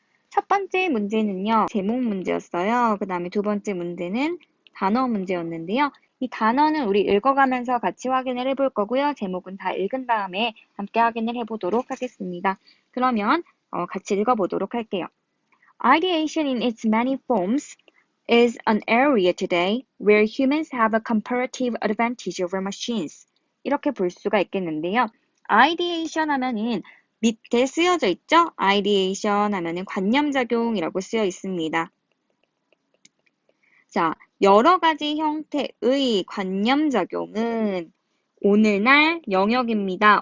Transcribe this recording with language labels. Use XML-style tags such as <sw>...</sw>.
<ko>첫 번째 문제는요, 제목 문제였어요. 그 다음에 두 번째 문제는 단어 문제였는데요. 이 단어는 우리 읽어가면서 같이 확인을 해볼 거고요. 제목은 다 읽은 다음에 함께 확인을 해보도록 하겠습니다. 그러면 같이 읽어보도록 할게요.</ko> <en>Ideation in its many forms is an area today where humans have a comparative advantage over machines.</en> <ko>이렇게 볼 수가 있겠는데요. ideation 하면은 밑에 쓰여져 있죠? ideation 하면은 관념작용이라고 쓰여 있습니다. 자, 여러 가지 형태의 관념작용은 오늘날 영역입니다.</ko>